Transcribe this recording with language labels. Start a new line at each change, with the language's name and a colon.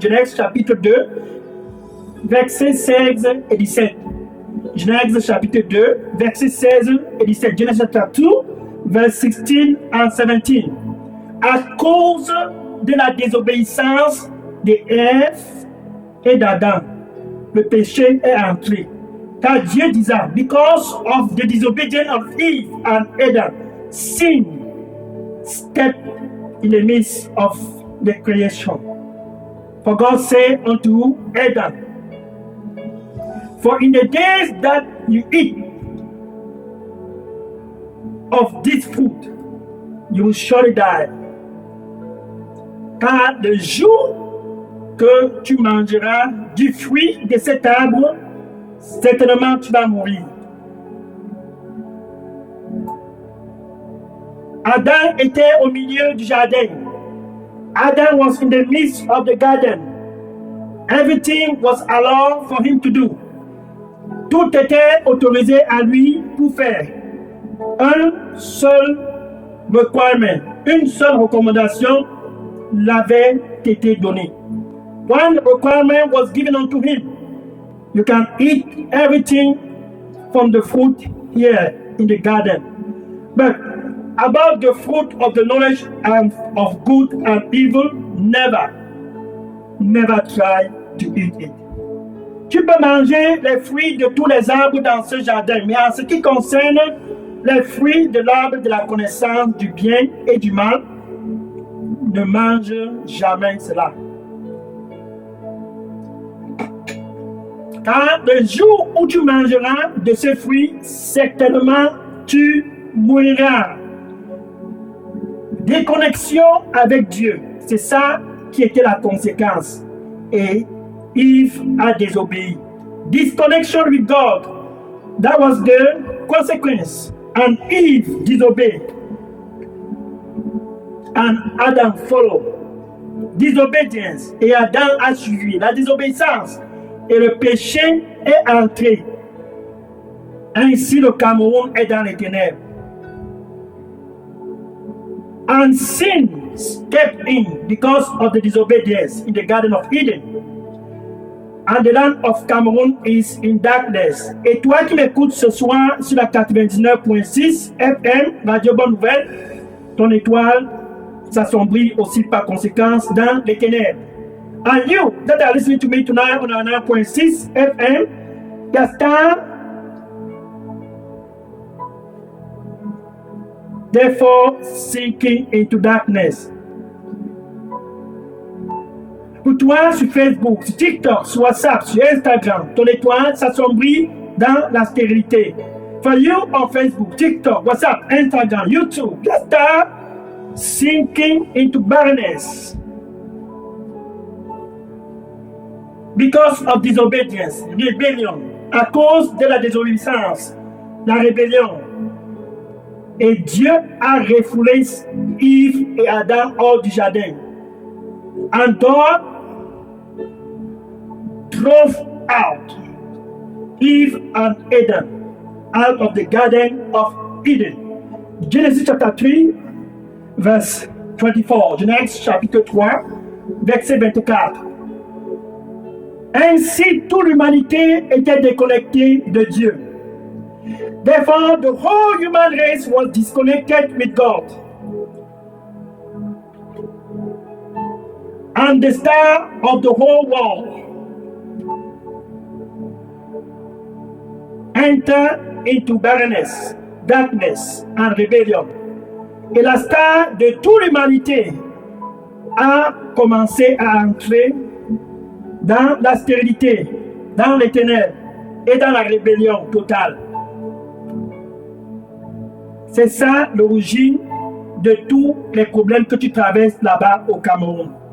French: Genèse chapitre 2, versets 16 et 17. Genèse chapitre 2, versets 16 et 17.
English: Genesis chapter 2, verse 16 and 17.
French: À cause de la désobéissance d'Ève et d'Adam, le péché est entré. Car Dieu disait,
English: because of the disobedience of Eve and Adam, sin stepped in the midst of the creation. For God said unto Adam, for in the days that you eat of this fruit, you will surely die.
French: Car le jour que tu mangeras du fruit de cet arbre, certainement tu vas mourir. Adam était au milieu du jardin.
English: Adam was in the midst of the garden. Everything was allowed for him to do.
French: Tout était autorisé à lui pour faire. Un seul requirement, une seule recommandation l'avait été donnée.
English: One requirement was given unto him. You can eat everything from the fruit here in the garden. But about the fruit of the knowledge of good and evil, never try to eat it.
French: Tu peux manger les fruits de tous les arbres dans ce jardin, mais en ce qui concerne les fruits de l'arbre de la connaissance du bien et du mal, ne mange jamais cela. Car le jour où tu mangeras de ces fruits, certainement tu mouriras. Déconnexion avec Dieu, c'est ça qui était la conséquence. Et Eve a désobéi.
English: Disconnection with God, that was the consequence. And Eve disobeyed. And Adam followed. Disobedience.
French: Et Adam a suivi la désobéissance. Et le péché est entré. Ainsi le Cameroun est dans les ténèbres.
English: And sin stepped in because of the disobedience in the Garden of Eden. And the land of Cameroon is in darkness.
French: Et toi qui m'écoutes ce soir sur la 99.6 FM, Radio Bonne Nouvelle, ton étoile s'assombrit aussi par conséquence dans les ténèbres.
English: And you that are listening to me tonight on 9.6 FM, your star, therefore sinking into darkness.
French: Pour toi, sur Facebook, sur TikTok, sur WhatsApp, sur Instagram, ton étoile s'assombrit dans la stérilité.
English: For you on Facebook, TikTok, WhatsApp, Instagram, YouTube, your star sinking into barrenness. Because of disobedience, rebellion,
French: à cause de la désobéissance, la rébellion. Et Dieu a refoulé Yves et Adam hors du jardin.
English: And God drove out Eve and Adam out of the Garden of Eden. Genesis chapter 3, verse 24.
French: Genèse chapitre 3, verset 24. Ainsi, toute l'humanité était déconnectée de Dieu.
English: Therefore, the whole human race was disconnected with God. And the star of the whole world entered into barrenness, darkness, and rebellion.
French: Et la star de toute l'humanité a commencé à entrer dans la stérilité, dans les ténèbres et dans la rébellion totale. C'est ça l'origine de tous les problèmes que tu traverses là-bas au Cameroun.